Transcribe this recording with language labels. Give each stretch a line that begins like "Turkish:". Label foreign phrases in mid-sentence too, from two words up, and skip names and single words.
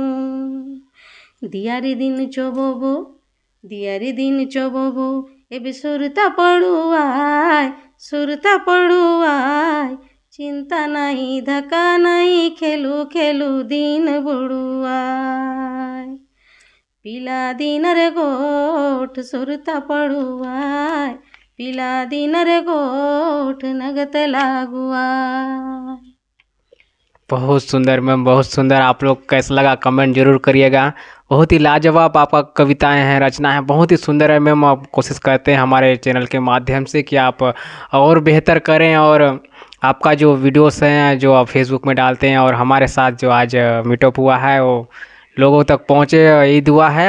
Halbi: दियारी दिन चोबोबो, दियारी दिन चोबोबो, एबे सुरता पड़ुआय, सुरता पड़ुआय, चिंता नहीं धका नहीं, खेलू खेलू दिन बुड़ुआय, पीला दिनर गोठ सुरता पड़ुआय, पीला दिनर गोठ नगत लागुआय।
Hindi: बहुत सुंदर मैम, बहुत सुंदर। आप लोग कैसा लगा कमेंट जरूर करिएगा। बहुत ही लाजवाब आपका कविताएं हैं, रचना है, बहुत ही सुंदर है मैम। आप कोशिश करते हैं हमारे चैनल के माध्यम से कि आप और बेहतर करें, और आपका जो वीडियोस हैं जो आप फेसबुक में डालते हैं और हमारे साथ जो आज मीटअप हुआ है वो लोगों तक पहुँचे, यही दुआ है।